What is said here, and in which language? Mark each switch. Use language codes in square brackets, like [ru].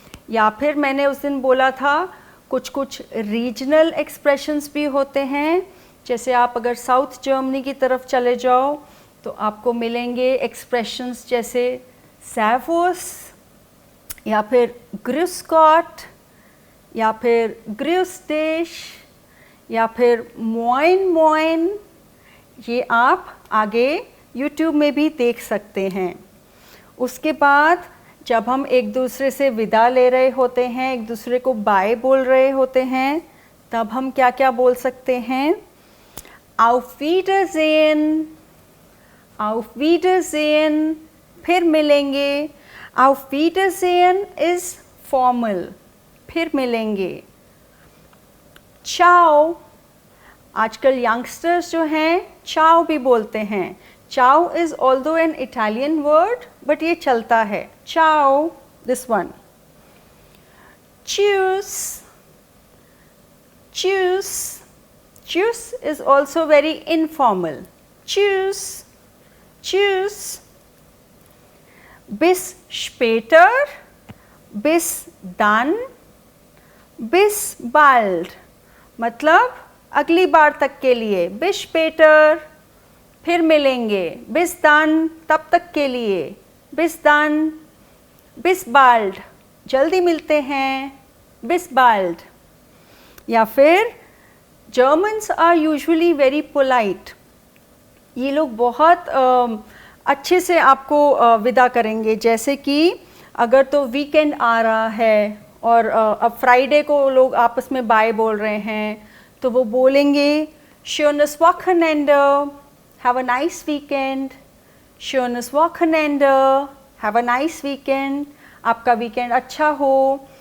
[hi] या फिर मैंने उस दिन बोला था कुछ कुछ रीजनल एक्सप्रेशंस भी होते हैं, जैसे आप अगर साउथ जर्मनी की तरफ चले जाओ तो आपको मिलेंगे एक्सप्रेशंस जैसे सर्वुस, या फिर ग्रुस गॉट, या फिर ग्रुस डिश, या फिर मोइन मोइन। ये आप आगे YouTube में भी देख सकते हैं। उसके बाद जब हम एक दूसरे से विदा ले रहे होते हैं, एक दूसरे को बाय बोल रहे होते हैं, तब हम क्या क्या बोल सकते हैं? [de] Auf Wiedersehen, Auf Wiedersehen, [hi] फिर मिलेंगे। [en] Auf Wiedersehen is formal, [hi] फिर मिलेंगे। Ciao, आजकल यंगस्टर्स जो हैं चाओ भी बोलते हैं। [en] ciao is although an Italian word, but [hi] ये चलता है। [en] Ciao, this one. च्यूस, च्यूस, च्यूस इज ऑल्सो वेरी इनफॉर्मल। [de] च्यूस, च्यूस। bis später, bis dann, bis bald, [hi] मतलब अगली बार तक के लिए। [de] bis später, [hi] फिर मिलेंगे। [de] bis dann, [hi] तब तक के लिए। [de] bis dann, bis bald, [hi] जल्दी मिलते हैं। [de] bis bald। [hi] या फिर [en] Germans are usually very polite, [hi] ये लोग बहुत अच्छे से आपको विदा करेंगे। जैसे कि अगर तो वीकेंड आ रहा है और अब फ्राइडे को लोग आपस में बाय बोल रहे हैं, तो वो बोलेंगे [de] schönes Wochenende, [en] have a nice weekend, [hi] schönes Wochenende, have a nice weekend, आपका वीकेंड अच्छा हो।